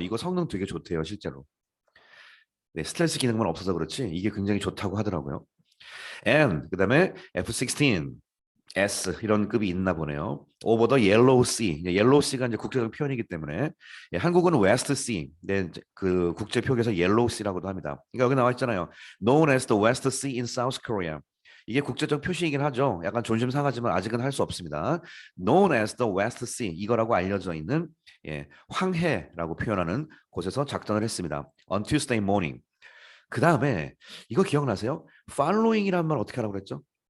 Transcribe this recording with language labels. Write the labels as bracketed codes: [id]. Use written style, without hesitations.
[ko] 이거 성능 되게 좋대요, 실제로. 네, 스텔스 기능만 없어서 그렇지 이게 굉장히 좋다고 하더라고요. And 그다음에 F-16 S 이런 급이 있나 보네요. [en] Over the Yellow Sea. [ko] Yellow Sea가 이제 국제적 표현이기 때문에 예, 한국은 West Sea. 네, 그 국제 표기에서 Yellow Sea라고도 합니다. 그러니까 여기 나와 있잖아요. [en] Known as the West Sea in South Korea. [ko] 이게 국제적 표시이긴 하죠. 약간 존심 상하지만 아직은 할 수 없습니다. [en] Known as the West Sea [ko] 이거라고 알려져 있는 예, 황해라고 표현하는 곳에서 작전을 했습니다. [en] On Tuesday morning. [ko] 그 다음에 이거 기억나세요? Following이라는 말 어떻게 하라고 그랬죠?